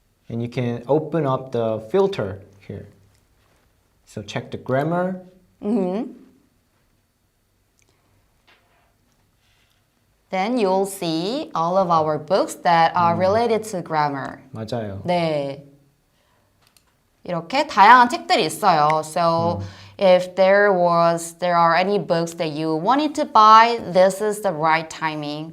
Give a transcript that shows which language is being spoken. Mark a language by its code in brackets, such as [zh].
[en] And you can open up the filter here. So check the grammar. Then you'll see all of our books that are related to grammar. [ko] 맞아요. 네. 이렇게 다양한 책들이 있어요. [en] So if there are any books that you wanted to buy, this is the right timing.